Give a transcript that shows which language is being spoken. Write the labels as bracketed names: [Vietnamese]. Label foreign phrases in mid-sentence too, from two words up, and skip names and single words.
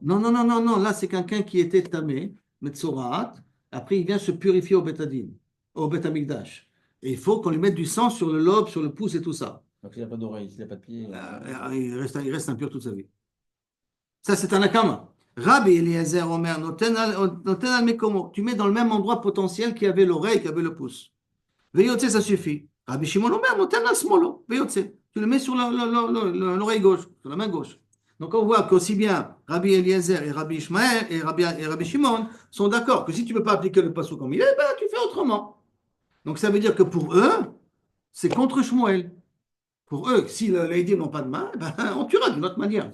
[French] Non, non, non, non, non. Là, c'est quelqu'un qui était tamé, Metzoraat. Après, il vient se purifier au Betadine, au Betamikdash. Et il faut qu'on lui mette du sang sur le lobe, sur le pouce et tout ça. Donc s'il n'a pas d'oreille, s'il n'a pas de pied. Il reste impur toute sa vie. Ça, c'est un akama. [Hebrew] רבי אליעזר אומר, נותן על מקומו. [French] Tu mets dans le même endroit potentiel qu'il y avait l'oreille, qu'il y avait le pouce. Veyotse, ça suffit. [Hebrew] רבי שמעון אומר, נותן על שמאלו. Veyotse. [French] Tu le mets sur l'oreille gauche, sur la main gauche. Donc on voit qu'aussi bien Rabbi Eliezer et Rabbi Ishmael et Rabbi Shimon sont d'accord que si tu ne peux pas appliquer le passo comme il est, ben, tu fais autrement. Donc ça veut dire que pour eux, c'est contre Shmuel. Pour eux, si les Eidim n'ont pas de main, ben, on tuera d'une autre manière.